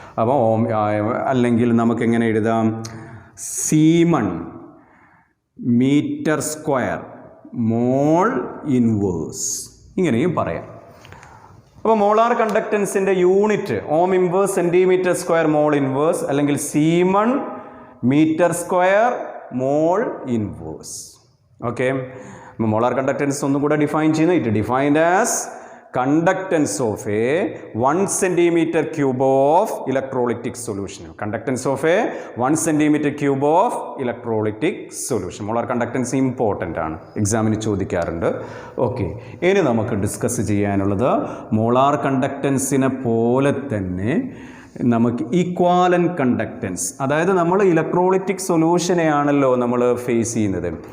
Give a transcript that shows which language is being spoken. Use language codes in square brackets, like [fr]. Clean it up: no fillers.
[ml] അപ്പോൾ അല്ലെങ്കിൽ നമുക്കെങ്ങനെ എഴുതാം? സീമൺ മീറ്റർ സ്ക്വയർ മോൾ ഇൻവേഴ്സ് ഇങ്ങനെയും പറയാം. അപ്പോൾ molar കണ്ടക്റ്റൻസിൻ്റെ unit ohm inverse centimetre square mole inverse, അല്ലെങ്കിൽ സീമൺ metre square mole inverse. Okay, molar conductance ഒന്നും കൂടെ ഡിഫൈൻ ചെയ്യുന്നു. [en] It defined as conductance of a 1 centimeter cube of electrolytic solution. Conductance of a 1 centimeter cube of electrolytic solution. [ml] Molar conductance important ആണ്, എക്സാമിന് ചോദിക്കാറുണ്ട്. Okay, ഇനി നമുക്ക് discuss ചെയ്യാനുള്ളത് molar കണ്ടക്റ്റൻസിനെ പോലെ തന്നെ നമുക്ക് ഈക്വാലൻ്റ് കണ്ടക്റ്റൻസ്. അതായത് നമ്മൾ ഇലക്ട്രോളിറ്റിക് സൊല്യൂഷനെയാണല്ലോ നമ്മൾ ഫേസ് ചെയ്യുന്നത്.